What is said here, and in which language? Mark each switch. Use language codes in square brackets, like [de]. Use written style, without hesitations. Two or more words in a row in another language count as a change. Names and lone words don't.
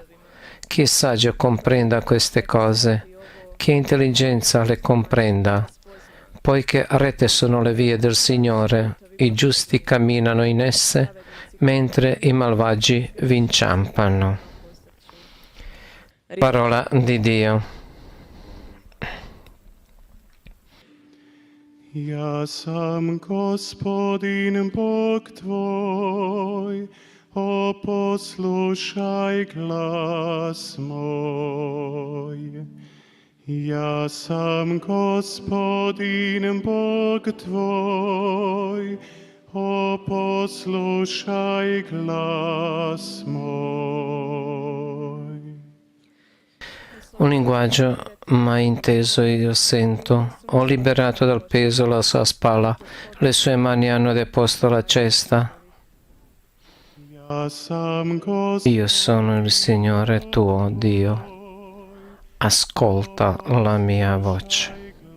[it] Chi è saggio comprenda queste cose, chi ha intelligenza le comprenda, poiché rette sono le vie del Signore, i giusti camminano in esse, mentre i malvagi vi inciampano. Parola di Dio. [hr] Ja sam Gospodin Bog tvoj, o poslušaj glas moj. Ja sam Gospodin Bog tvoj, o poslušaj glas moj. [it] Un linguaggio mai inteso io sento, ho liberato dal peso la sua spalla, le sue mani hanno deposto la cesta. Io sono il Signore tuo Dio, ascolta la mia voce.